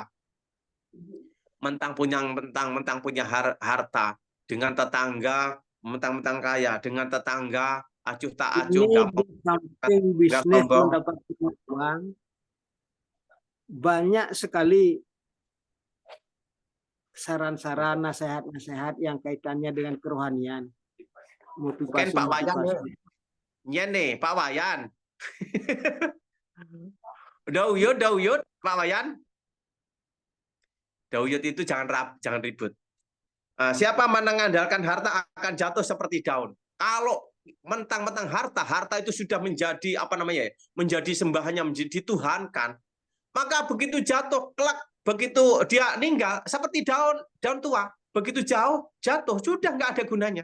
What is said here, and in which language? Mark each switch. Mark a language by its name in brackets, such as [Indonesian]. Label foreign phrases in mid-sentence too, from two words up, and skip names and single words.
[Indonesian] Mentang punya harta, dengan tetangga mentang-mentang kaya, dengan tetangga acuh tak acuh, samping bisnis mendapatkan uang, banyak sekali saran-saran, nasihat-nasihat yang kaitannya dengan kerohanian. Mungkin Pak Wayan nih, Pak Wayan. Dauyut, Pak Wayan. Dauyut itu jangan ribut. Siapa mengandalkan harta akan jatuh seperti daun. Kalau mentang-mentang harta itu sudah menjadi apa namanya ya, menjadi sembahannya, menjadi dituhankan, maka begitu jatuh kelak, begitu dia meninggal seperti daun tua, begitu jatuh sudah nggak ada gunanya.